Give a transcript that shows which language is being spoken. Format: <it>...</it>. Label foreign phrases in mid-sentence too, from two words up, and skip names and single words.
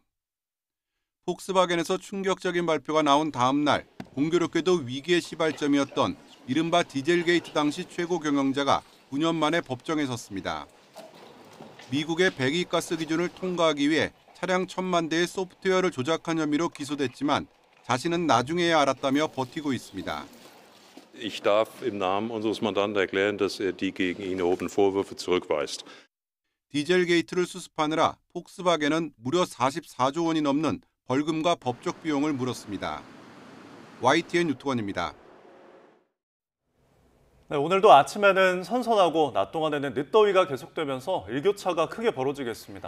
<ko>폭스바겐에서 충격적인 발표가 나온 다음 날 공교롭게도 위기의 시발점이었던 이른바 디젤게이트 당시 최고 경영자가 9년 만에 법정에 섰습니다. 미국의 배기가스 기준을 통과하기 위해 차량 1,000만 대의 소프트웨어를 조작한 혐의로 기소됐지만 자신은 나중에야 알았다며 버티고 있습니다.</ko> <de>Ich darf im Namen unseres Mandanten erklären, dass er die gegen ihn erhobenen Vorwürfe zurückweist.</de> <ko>디젤 게이트를 수습하느라 폭스바겐은 무려 44조 원이 넘는 벌금과 법적 비용을 물었습니다. YTN 유튜원입니다. 네, 오늘도 아침에는 선선하고 낮 동안에는 늦더위가 계속되면서 일교차가 크게 벌어지겠습니다.</ko>